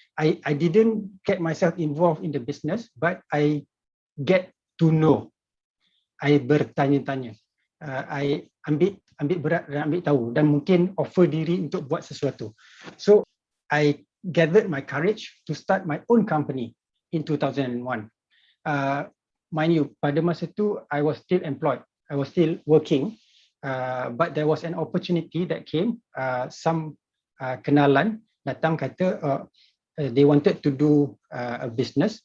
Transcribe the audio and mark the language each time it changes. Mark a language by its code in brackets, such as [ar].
[en] I didn't get myself involved in the business, but I get to know. [ms] I bertanya-tanya. I ambil berat dan ambil tahu dan mungkin offer diri untuk buat sesuatu. [en] So I gathered my courage to start my own company in 2001. Mind you, [ms] pada masa tu [en] I was still employed. I was still working. But there was an opportunity that came. Some [ms] kenalan datang kata [en] they wanted to do a business.